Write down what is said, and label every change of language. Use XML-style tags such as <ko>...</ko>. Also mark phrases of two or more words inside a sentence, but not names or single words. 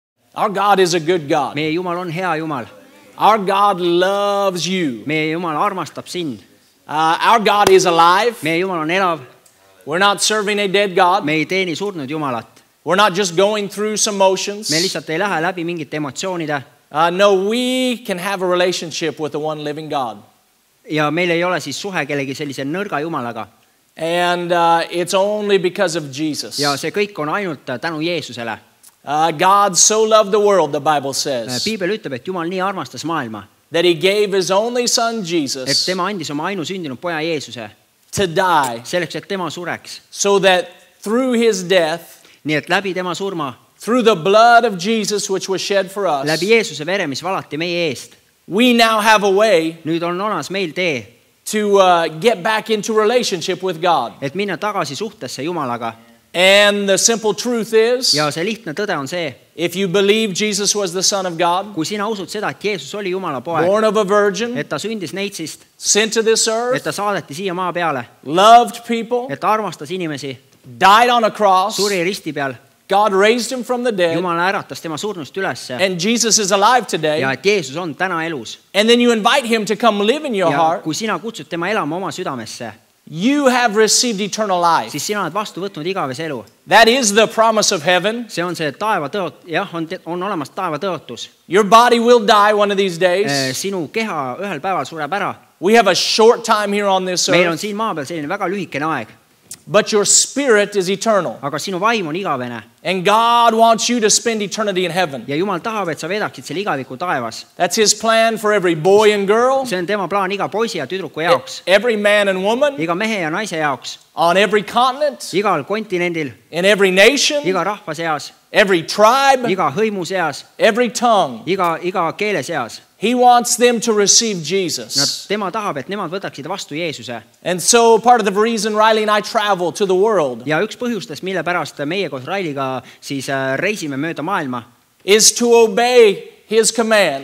<en>Our God is a good God.</en> <et>Meie Jumal on hea Jumal.</et> <en>Our God loves you.</en> <et>Meie Jumal armastab sind.</et> <en>Our God is alive.</en> <et>Meie Jumal on elav.</et> <en>We're not serving a dead God.</en> <et>Me ei teeni surnud Jumalat.</et> <en>We're not just going through some motions.</en> <et>Me lihtsalt ei lähe läbi mingite emotsioonide.</et> <en>No, we can have a relationship with the one living God.</en> <et>Ja meil ei ole siis suhe kellegi sellise nõrga Jumalaga.</et> <en>And it's only because of Jesus.</en> <et>Ja see kõik on ainult tänu Jeesusele.</et> <en>God so loved the world, the Bible says,</en> <et>Piibel ütleb, et Jumal nii armastas maailma,</et> <en>that he gave his only son</en> <et>et</et> <en>Jesus</en> <et>tema andis oma ainusündinud poja Jeesuse</et> <en>to die,</en> <et>selleks, et tema sureks.</et> <en>so that through his death,</en> <et>Nii et läbi tema surma,</et> <en>through the blood of Jesus which was shed for us,</en> <et>läbi Jeesuse vere, mis valati meie eest,</et> <en>we now have a way</en> <et>nüüd on olemas meil tee,</et> <en>to get back into relationship with God.</en> <et>et minna tagasi suhtesse Jumalaga.</et> <en>And the simple truth is,</en> <et>Ja see lihtne tõde on see,</et> <en>if you believe Jesus was the Son of God,</en> <et>kui sina usud seda, et Jeesus oli Jumala poeg,</et> <en>born of a virgin,</en> <et>et ta sündis neitsist,</et> <en>sent to this</en> <et>et</et> <en>earth,</en> <et>ta saadeti siia maa peale,</et> <en>loved people,</en> <et>et ta armastas inimesi,</et> <en>died on a cross,</en> <et>suri risti peal,</et> <en>God raised him from the dead,</en> <et>Jumal äratas tema surnust ülesse</et> <en>and Jesus is alive today,</en> <et>ja et Jeesus on täna elus.</et> <en>and then you invite him to come live in your</en> <et>Ja</et> <en>heart,</en> <et>kui sina kutsud tema elama oma südamesse,</et> <en>you have received eternal life.</en> <et>siis sina oled vastu võtnud igavese elu.</et> <en>That is the promise of heaven.</en> <et>See on see taevatõot, jah, on olemas taevatõotus.</et> <en>Your body will die one of these days.</en> <et>Sinu keha ühel päeval sureb ära.</et> <en>We have a short time here on this</en> <et>Meil on</et> <en>earth,</en> <et>siin maa peal selline väga lühikene aeg,</et> <en>but your spirit is eternal.</en> <et>aga sinu vaim on igavene</et> <en>And God wants you to spend eternity in heaven.</en> <et>ja Jumal tahab, et sa vedaksid selle igaviku taevas.</et> <en>That's his plan for every boy and girl,</en> <et>See on tema plaan iga poisi ja tüdruku jaoks,</et> <en>every man and woman,</en> <et>iga mehe ja naise jaoks,</et> <en>on every continent,</en> <et>igal kontinendil,</et> <en>in every nation,</en> <et>iga rahva seas,</et> <en>every tribe,</en> <et>iga hõimu seas,</et> <en>every tongue.</en> <et>iga keele seas.</et> <en>He wants them to receive Jesus.</en> <et>Tema tahab, et nemad võtaksid vastu Jeesuse.</et> <en>And so part of the reason Riley and I travel to the world</en> <et>Ja üks põhjustest, mille pärast meie koos Railiga siis reisime mööda maailma,</et> <en>is to obey his command.</en>